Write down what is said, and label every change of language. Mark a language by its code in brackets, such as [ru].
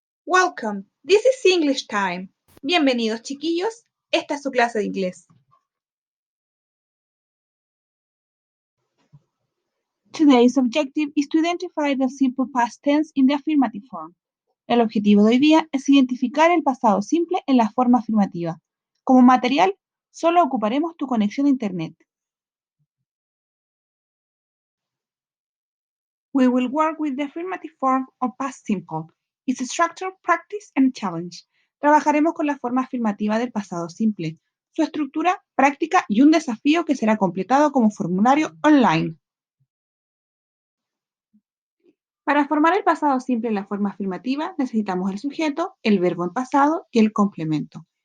[en] Welcome, this is English time. [es] Bienvenidos chiquillos, esta es su clase de inglés. [en] Today's objective is to identify the simple past tense in the affirmative form. [es] El objetivo de hoy día es identificar el pasado simple en la forma afirmativa. Como material, solo ocuparemos tu conexión a internet. [en] We will work with the affirmative form of past simple. Its structure, practice, and challenge. [es] Trabajaremos con la forma afirmativa del pasado simple, su estructura, práctica y un desafío que será completado como formulario online. Para formar el pasado simple en la forma afirmativa, necesitamos el sujeto, el verbo en pasado y el complemento.